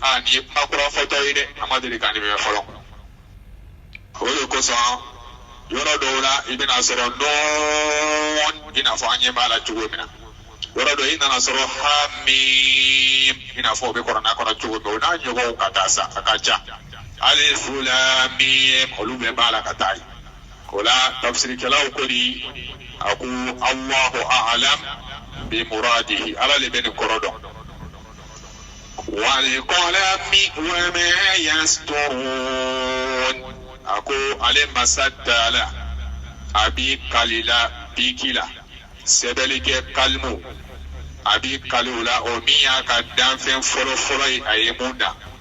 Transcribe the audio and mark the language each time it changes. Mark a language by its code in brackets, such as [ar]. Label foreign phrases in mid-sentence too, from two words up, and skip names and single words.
[bm] nin ye kuma kɔrɔ fɔtɔ ye dɛ a ma deli ka nin mɛn fɔlɔ o de kosɔn yɔrɔ dɔw la i bɛna sɔrɔ nɔɔn i n'a fɔ an ɲɛ b'a la cogo min na yɔrɔ dɔ i nana sɔrɔ hamim i n'a fɔ o bɛ kuranna kɔnɔ cogo min o n'a ɲɔgɔnw ka taa sa a ka ca [ar] ألف لام ميم [bm] olu bɛɛ b'a la ka taa ye o la tafsirikɛlaw ko di a ko [ar] الله أعلم بمراده [bm] ala le bɛ nin kɔrɔ dɔn [ar] والقلم وما يسطرون [bm] a ko ale masa dala a bi kalila biki la sɛbɛnni kɛ kalimu a bi kali o la o min y'a ka danfɛn fɔlɔ ye a ye mun da